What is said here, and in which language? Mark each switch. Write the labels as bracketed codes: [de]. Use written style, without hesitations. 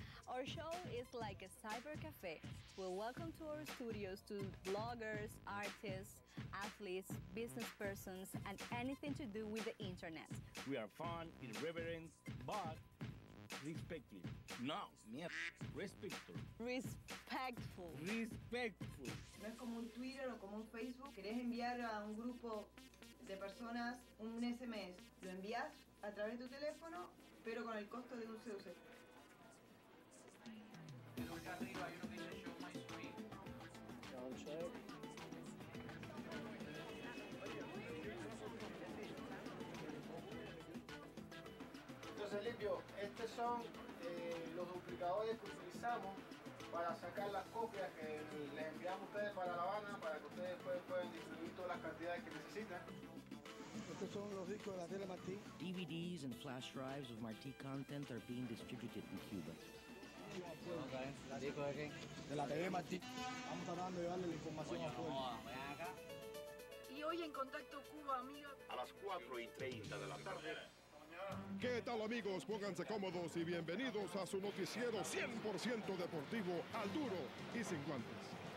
[en] Our show is like a cyber cafe. We'll welcome to our studios to bloggers, artists, athletes, business persons, and anything to do with the internet. We are fun, irreverent, but respectful. [es] No, mierda, respectful. [en] Respectful. Respectful. [es] No es como un Twitter o como un Facebook. Querés enviar a un grupo de personas un SMS. Lo envías a través de tu teléfono, pero con el costo de un CUC. Acá arriba hay uno que dice Show My Screen. Entonces, Limpio, estos son los duplicadores que utilizamos para sacar las copias que les enviamos a ustedes para La Habana, para que ustedes puedan distribuir todas las cantidades que necesitan. Estos son los discos de la tele Martí. [en] DVDs and flash drives of Martí content are being distributed in Cuba. [es] ¿Disco de qué? De la TV Martí. Vamos tratando de llevarle la información a pueblo. Y hoy en Contacto Cuba, amiga. A las 4:30 de la tarde. ¿Qué tal, amigos? Pónganse cómodos y bienvenidos a su noticiero 100% deportivo, al duro y sin guantes.